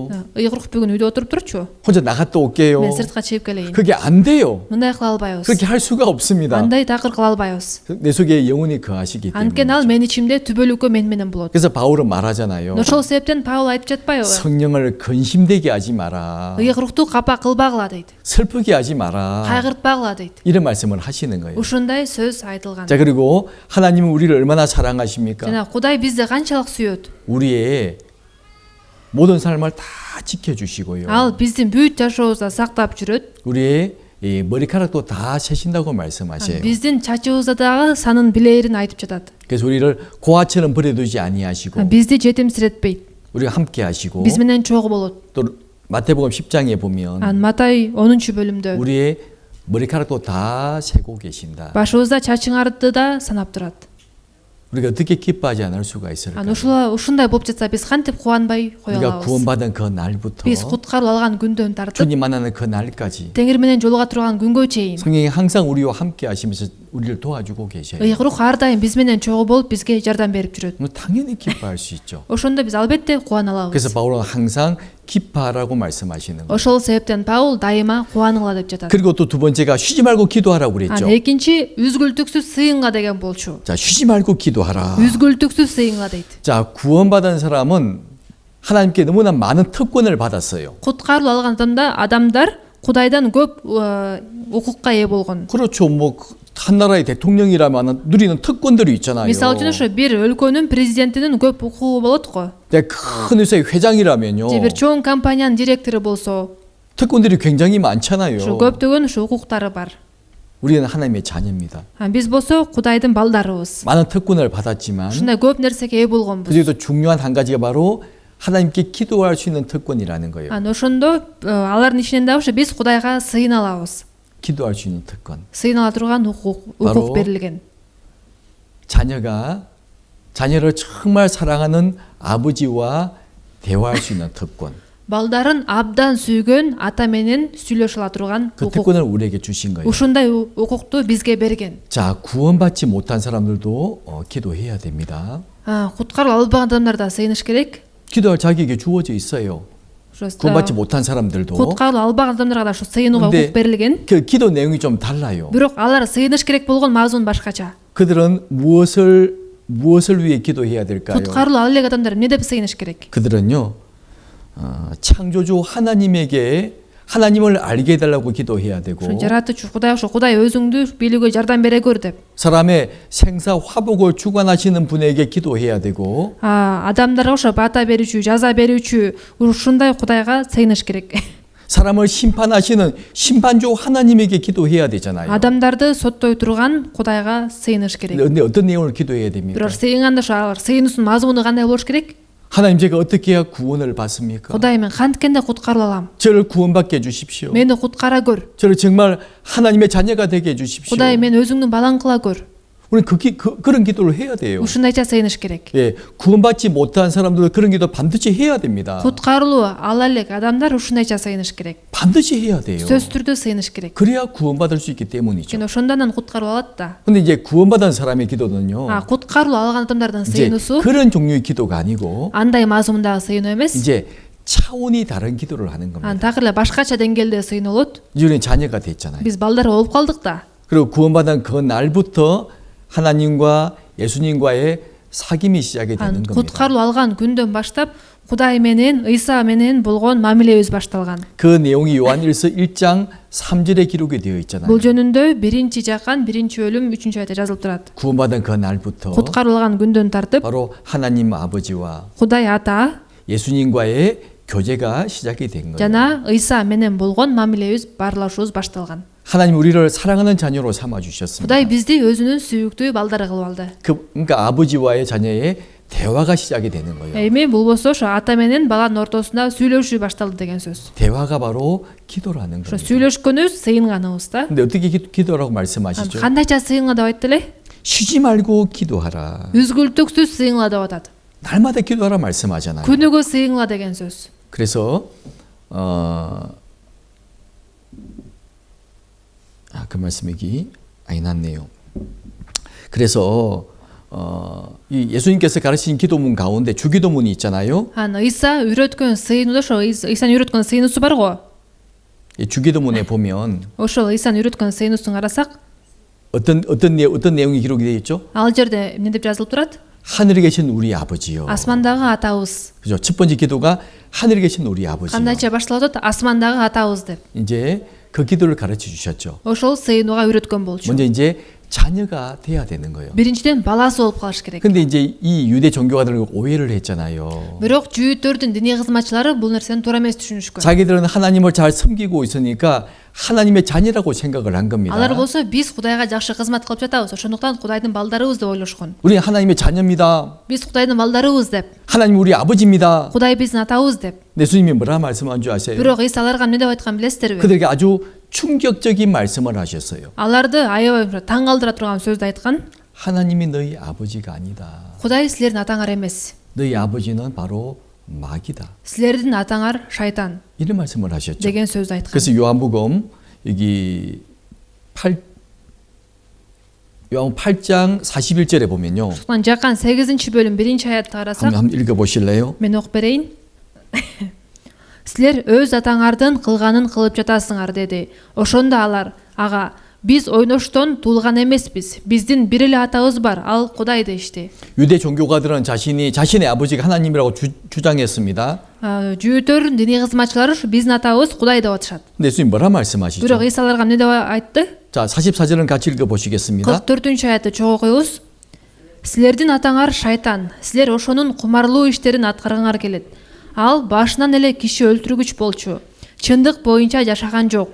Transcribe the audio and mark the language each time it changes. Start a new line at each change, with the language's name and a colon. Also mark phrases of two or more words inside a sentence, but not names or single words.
Kyrgyz: Ыйык рух бүгүн үйдө отуруп турчу.
Korean: 혼자 나갔다 올게요.
Kyrgyz: Мен сыртка чыгып келейин.
Korean: 그게 안 돼요.
Kyrgyz: Мындай кыла албайбыз.
Korean: 그렇게 할 수가 없습니다.
Kyrgyz: Андай такыр кыла албайбыз.
Korean: 내 속에 영혼이 거하시기
Kyrgyz: Анткени
Korean: 때문에.
Kyrgyz: ал мен ичимде түбөлүккө мен менен болот.
Korean: 그래서 바울은 말하잖아요.
Kyrgyz: Ошол себептен Паул айтып жатпайбы?
Korean: 성령을 근심되게 하지 마라.
Kyrgyz: Ыйык рухту капа кылбагыла дейт.
Korean: 슬프게 하지 마라.
Kyrgyz: Кайгыртпагыла дейт.
Korean: 이런 말씀을 하시는 거예요.
Kyrgyz: Ушундай сөз айтылган.
Korean: 자, 그리고 하나님은 우리를 얼마나 사랑하십니까?
Kyrgyz: Жана Кудай бизди канчалык сүйөт.
Korean: 우리의 모든 삶을 다 지켜주시고요.
Kyrgyz: Ал биздин бүт жашообузда сактап жүрөт.
Korean: 우리의 이 머리카락도 다 세신다고 말씀하세요.
Kyrgyz: Биздин чачыбызда дагы санын билээрин айтып жатат.
Korean: 그래서 우리를 고아처럼 버려두지 아니하시고
Kyrgyz: Бизди жетимсиретпейт.
Korean: 우리가 함께 하시고
Kyrgyz: Биз менен чогуу болот.
Korean: 또 마태복음 10장에 보면
Kyrgyz: Матай 10 бөлүмдө
Korean: 우리의 머리카락도 다 세고 계신다.
Kyrgyz: башыбызда чачыңарды да санап турат.
Korean: 우리가 어떻게 기뻐하지 않을 수가 있을까요?
Kyrgyz: Ушундай болуп жатса биз кантип кубанбай кое
Korean: 우리가
Kyrgyz: алабыз?
Korean: 구원받은 그 날부터
Kyrgyz: Биз куткаруу алган күндөн тартып
Korean: 주님 만나는 그 날까지
Kyrgyz: Теңир менен жолуга турган күнгө чейин
Korean: 성령이 항상 우리와 함께 하시면서 우리를 도와주고 계셔요.
Kyrgyz: ыйык рух ар дайым биз менен чогуу болуп бизге жардам берип жүрөт.
Korean: 당연히 기뻐할 수 있죠.
Kyrgyz: Ошондо биз албетте кубана
Korean: 그래서
Kyrgyz: алабыз.
Korean: 바울은 항상 기뻐하라고 말씀하시는 거예요.
Kyrgyz: Ошол себептен Паул дайыма кубаныңла деп жатат.
Korean: 그리고 또 두 번째가 쉬지 말고 기도하라고 그랬죠.
Kyrgyz: Экинчи үзгүлтүксүз сыйынга деген болчу.
Korean: 자, 쉬지 말고 기도하라.
Kyrgyz: үзгүлтүксүз сыйынга дейт.
Korean: 자, 구원받은 사람은 하나님께 너무나 많은 특권을 받았어요.
Kyrgyz: Куткаруу алган адамдар Кудайдан көп укукка ээ болгон.
Korean: 그렇죠. 뭐 한 나라의 대통령이라면 누리는 특권들이 있잖아요.
Kyrgyz: Мисалы үчүн ошо бир өлкөнүн президентинин көп укугу болот го.
Korean: 큰 회사의 회장이라면요.
Kyrgyz: же бир чоң компаниянын директору болсо,
Korean: 특권들이 굉장히 많잖아요.
Kyrgyz: ушу көптөгөн ушу укуктары бар.
Korean: 우리는 하나님의 자녀입니다.
Kyrgyz: Биз болсо Кудайдын балдарыбыз.
Korean: 많은 특권을 받았지만
Kyrgyz: ушундай көп нерсеге ээ болгонбуз.
Korean: 그중에도 중요한 한 가지가 바로 하나님께 기도할 수 있는 특권이라는 거예요.
Kyrgyz: Ошондо алардын ичинен да ушу биз Кудайга сыйына алабыз.
Korean: 기도할 수 있는 특권.
Kyrgyz: сыйына турган укук берилген.
Korean: 자녀를 정말 사랑하는 아버지와 대화할 수 있는 특권.
Kyrgyz: балдарын абдан сүйгөн ата менен сүйлөшө ала турган
Korean: 그
Kyrgyz: укук.
Korean: 특권을 우리에게 주신 거예요.
Kyrgyz: ушундай укукту бизге берген.
Korean: 자, 구원받지 못한 사람들도 기도해야 됩니다.
Kyrgyz: куткаруу албаган адамдар да сыйыныш керек.
Korean: 기도할 자격이 주어져 있어요. 구원받지 못한 사람들도.
Kyrgyz: куткаруу албаган адамдарга да ушу сыйынууга укук берилген.
Korean: 그 기도 내용이 좀 달라요.
Kyrgyz: бирок алар сыйыныш керек болгон мазмун башкача.
Korean: 그들은 무엇을 위해 기도해야 될까요?
Kyrgyz: куткаруу ала элек адамдар эмне деп сыйыныш керек?
Korean: 그들은요, 창조주 하나님을 알게 해달라고 기도해야 되고,
Kyrgyz: жаратуучу Кудай ошо Кудай өзүңдү билүүгө жардам бере көр деп.
Korean: 사람의 생사 화복을 주관하시는 분에게 기도해야 되고,
Kyrgyz: адамдарга ошо бата берүүчү, жаза берүүчү ушундай Кудайга сыйыныш керек.
Korean: 사람을 심판하시는 심판주 하나님에게 기도해야 되잖아요.
Kyrgyz: адамдарды соттой турган Кудайга сыйыныш керек.
Korean: 근데 어떤 내용을 기도해야 됩니까?
Kyrgyz: бирок сыйынганда ошо сыйынуусунун мазмуну кандай болуш керек?
Korean: 하나님, 제가 어떻게 해야 구원을 받습니까?
Kyrgyz: Кудай, мен канткенде куткарыла алам?
Korean: 저를 구원받게 해주십시오.
Kyrgyz: мени куткара көр.
Korean: 저를 정말 하나님의 자녀가 되게 해주십시오.
Kyrgyz: Кудай, мен өзүңдүн балаң кыла көр.
Korean: 우리는 그런 기도를 해야 돼요.
Kyrgyz: ушундайча сыйыныш керек.
Korean: 예, 구원받지 못한 사람들은 그런 기도 반드시 해야 됩니다.
Kyrgyz: куткарылуу ала элек адамдар ушундайча сыйыныш керек.
Korean: 반드시 해야 돼요.
Kyrgyz: сөзсүз түрдө сыйыныш керек.
Korean: 그래야 구원받을 수 있기 때문이죠.
Kyrgyz: Өйткені ошондон куткаруу алат да.
Korean: 근데 이제 구원받은 사람의 기도는요,
Kyrgyz: куткарылуу алган адамдардын
Korean: 이제
Kyrgyz: сыйынуусу
Korean: 그런 종류의 기도가 아니고
Kyrgyz: андай мазмундагы сыйынуу эмес.
Korean: 이제 차원이 다른 기도를 하는 겁니다.
Kyrgyz: такыр эле башкача деңгээлде сыйынулот.
Korean: 이제 우리는 자녀가 됐잖아요.
Kyrgyz: биз балдар болуп калдык да.
Korean: 그리고 구원받은 그 날부터 하나님과 예수님과의 사귐이 시작이 되는 겁니다.
Kyrgyz: куткарылуу алган күндөн баштап Кудай менен, Ыйса менен болгон мамилебиз башталган.
Korean: 그 내용이 요한일서 1장 3절에 기록이 되어 있잖아요.
Kyrgyz: бул жөнүндө 1-жакан 1-бөлүм 3-аятта жазылып турат.
Korean: 구원받은 그 날부터
Kyrgyz: куткарылган күндөн тартып
Korean: 바로 하나님 아버지와
Kyrgyz: Кудай ата
Korean: 예수님과의 교제가 시작이 된 거예요.
Kyrgyz: жана ыйса менен болгон мамилебиз баарлашуубуз башталган.
Korean: 하나님 우리를 사랑하는 자녀로 삼아 주셨습니다.
Kyrgyz: Кудай бизди өзүнүн сүйүктүү балдары кылып алды.
Korean: 그러니까 아버지와의 자녀의 대화가 시작이 되는 거예요.
Kyrgyz: Эми бул болсо ошо ата менен баланын ортосунда сүйлөшүү башталды деген сөз.
Korean: 대화가 바로 기도라는
Kyrgyz: Ошо
Korean: 겁니다.
Kyrgyz: сүйлөшкөнүбүз сыйынганыбыз да.
Korean: 근데 어떻게 기도라고 말씀하시죠?
Kyrgyz: Кандайча сыйынга деп айтты эле?
Korean: 쉬지 말고 기도하라.
Kyrgyz: Үзгүлтүксүз сыйыңла деп атат.
Korean: 날마다 기도하라 말씀하잖아요.
Kyrgyz: күнүгө сыйыңла деген сөз.
Korean: 그래서 그 말씀 여기 아니 났네요. 그래서 이 예수님께서 가르치신 기도문 가운데 주기도문이 있잖아요.
Kyrgyz: ыйса үйрөткөн сыйынуу ошо ыйсанын үйрөткөн сыйынуусу бар го.
Korean: 이 주기도문에 보면
Kyrgyz: ошол ыйсанын үйрөткөн сыйынуусун карасак
Korean: 어떤 내용이 기록이 되어 있죠?
Kyrgyz: ал жерде эмне деп жазылып турат?
Korean: 하늘에 계신 우리 아버지요.
Kyrgyz: асмандагы атабыз.
Korean: 그죠? 첫 번째 기도가 하늘에 계신 우리 아버지요.
Kyrgyz: кандайча башталып атат? асмандагы атабыз деп.
Korean: 이제 그 기도를 가르쳐 주셨죠.
Kyrgyz: ошол сыйынууга үйрөткөн болчу.
Korean: 먼저 이제 자녀가 돼야 되는 거예요.
Kyrgyz: биринчиден баласы болуп калыш керек.
Korean: 근데 이제 이 유대 종교가들은 오해를 했잖아요.
Kyrgyz: бирок жүйүттөрдүн диний кызматчылары бул нерсени туура эмес түшүнүшкөн.
Korean: 자기들은 하나님을 잘 섬기고 있으니까 하나님의 자녀라고 생각을 한 겁니다.
Kyrgyz: алар болсо биз Кудайга жакшы кызмат кылып жатабыз, ошондуктан Кудайдын балдарыбыз деп ойлошкон.
Korean: 우리는 하나님의 자녀입니다.
Kyrgyz: биз Кудайдын балдарыбыз деп,
Korean: 하나님 우리 아버지입니다.
Kyrgyz: Кудай биздин атабыз деп.
Korean: 예수님이 뭐라 말씀한 줄 아세요?
Kyrgyz: бирок ыйса аларга эмне деп айткан билесиздерби?
Korean: 그들에게 아주 충격적인 말씀을 하셨어요.
Kyrgyz: аларды аябай таң калтыра турган сөздү айткан.
Korean: 하나님이 너희 아버지가 아니다.
Kyrgyz: Кудай силердин атаңар эмес.
Korean: 너희 아버지는 바로 마귀다.
Kyrgyz: силердин атаңар шайтан
Korean: 이런 말씀을 하셨죠.
Kyrgyz: деген сөздү айткан.
Korean: 그래서 요한복음 여기 8장 41절에 보면요.
Kyrgyz: Жакан 8-бөлүм 1-аятты карасак,
Korean: 한번 읽어 보실래요?
Kyrgyz: мен окуп берейин. Силер өз атаңардын кылганын кылып жатасыңар деди. Ошондо алар: ага, биз ойноштон туулган эмеспиз. Биздин бир эле атабыз бар, ал Кудай дешти.
Korean: 유대 종교가들은 자신의 아버지가 하나님이라고 주장했습니다.
Kyrgyz: жүйүттөрдүн диний кызматчылары биздин атабыз Кудай деп атышат.
Korean: 근데 예수님 뭐라 말씀하시죠?
Kyrgyz: бирок ыйса аларга эмне деп айтты?
Korean: 자, 44절은 같이 읽어 보시겠습니다.
Kyrgyz: 44-аятты чогуу окуйбуз. Силердин атаңар шайтан, силер ошонун кумарлуу иштерин аткаргаңар келет. Ал башынан эле киши өлтүргүч болчу. Чындык боюнча жашаган жок.